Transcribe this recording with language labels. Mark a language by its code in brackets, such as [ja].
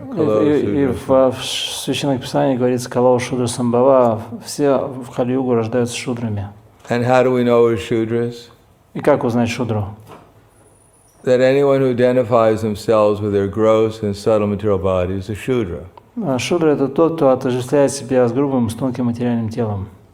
[ru] И в Священных Писаниях говорится [sa] «Калау Шудра Самбхава», [ru] все в Кали-югу рождаются шудрами. [en] And how do we know we're Shudras? [ru] И как узнать шудру? [en] That anyone who identifies themselves with their gross and subtle material body is a Shudra. [ru] Шудра — это тот, кто отождествляет себя с грубым, с тонким материальным телом.